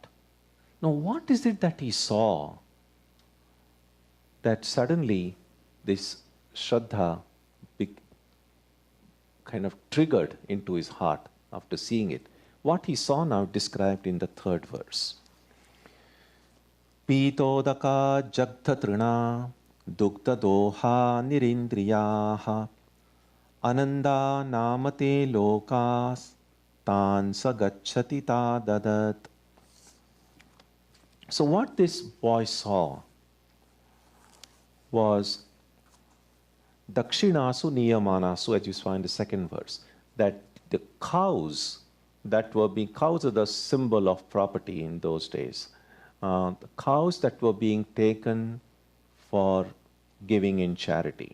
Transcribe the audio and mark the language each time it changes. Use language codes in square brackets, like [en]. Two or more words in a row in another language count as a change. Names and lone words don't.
[en] Now, what is it that he saw that suddenly this Shraddha kind of triggered into his heart after seeing it? What he saw now described in the third verse. [sa] Pitodaka jagtatrina dukta doha nirindriyaha ananda namate lokas tan sagacchati ta dadat. [en] So what this boy saw was [sa] dakshinasu niyamanasu, [en] as you saw in the second verse, that the cows cows are the symbol of property in those days. The cows that were being taken for giving in charity.